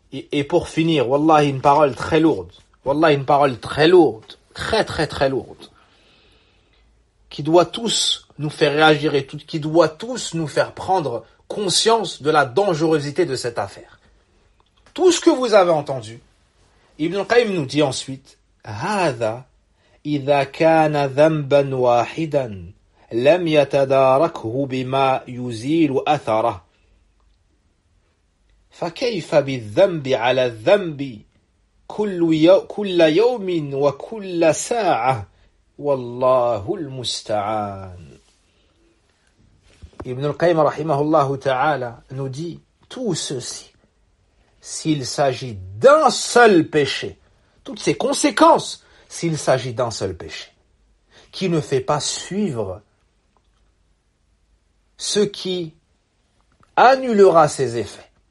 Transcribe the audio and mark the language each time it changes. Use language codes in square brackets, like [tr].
[fr] Et pour finir, wallah, une parole très lourde. Wallah, une parole très lourde. Très, très, très lourde. Qui doit tous nous faire réagir et qui doit tous nous faire prendre conscience de la dangerosité de cette affaire. Tout ce que vous avez entendu, Ibn Qayyim nous dit ensuite, [ar] هذا إذا كان ذنبا واحدا لم يتداركه بما يزيل أثره فكيف بالذنب على الذنب كل يوم وكل ساعة والله المستعان. [fr] Ibn al-Qayyim rahimahullah ta'ala nous dit tout ceci, s'il s'agit d'un seul péché, toutes ces conséquences, s'il s'agit d'un seul péché, qui ne fait pas suivre ce qui annulera ses effets.